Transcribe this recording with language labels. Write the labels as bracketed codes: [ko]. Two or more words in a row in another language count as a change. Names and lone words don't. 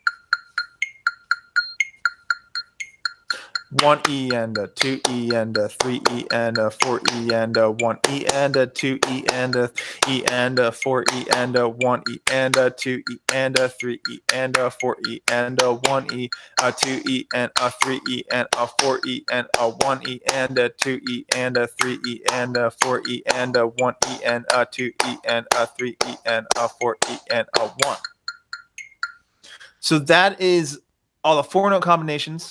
[en] 1E and a 2E and a 3E and a 4E and a 1E and a 2E and a E and a 4E and a 1E and a 2E and a 3E and a 4E and a 1E, a 2E and a 3E and a 4E and a 1E and a 2E and a 3E and a 4E and a 1E and a 2E and a 3E and a 4E and a 1. So that is all the 4-note combinations.